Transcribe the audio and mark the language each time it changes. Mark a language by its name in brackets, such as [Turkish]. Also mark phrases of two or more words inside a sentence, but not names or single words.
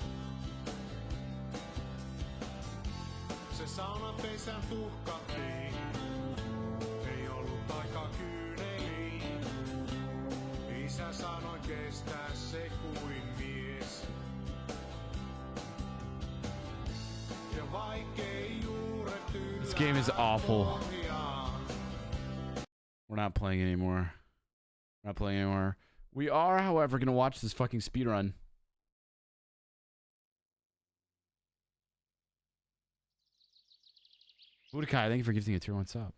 [Finnish] Se saunapesän tuhkattiin. Ei ollut aika kyyneliin. Isä sanoi kestää se kuin mies. Ja vaikkei juuret [English] This game is awful. We're not playing anymore. Not playing anymore. We are, however, going to watch this fucking speedrun. Budokai, thank you for gifting a tier 1 sub.